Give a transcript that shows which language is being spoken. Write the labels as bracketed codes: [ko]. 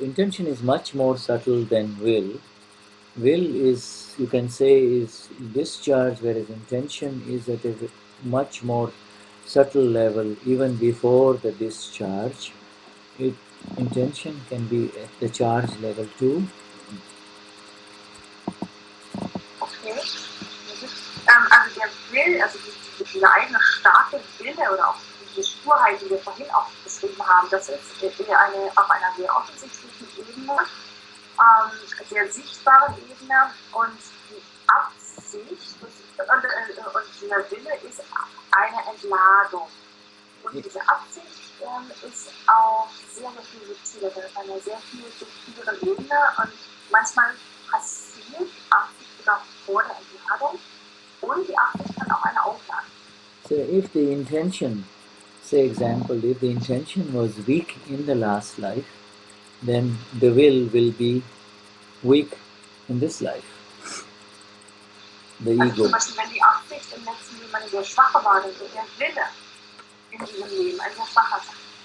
[en] Intention is much more subtle than will. Will is, you can say, is discharge, whereas intention is at a much more subtle level, even before the discharge. Intention can be at the charge level too. Okay. [de] Also der Will, also dieser eigene starke Wille oder auch diese Sturheit, die wir vorhin auch beschrieben haben, das ist auf einer sehr offensichtlichen Ebene, sehr sichtbaren Ebene, und die Absicht und dieser Wille ist eine Entladung. Und diese Absicht ist auch sehr, sehr viel subtiler, auf einer sehr viel subtileren Ebene, und manchmal passiert die Absicht sogar vor der Entladung, und die Absicht kann auch eine Auflage. [en] So if the intention, say example, if the intention was weak in the last life, then the will be weak in this life. The [de] Also [en] ego. [de] zum Beispiel, wenn die Absicht im letzten Leben eine sehr schwache war, dann wird der Wille in diesem Leben ein sehr schwacher sein.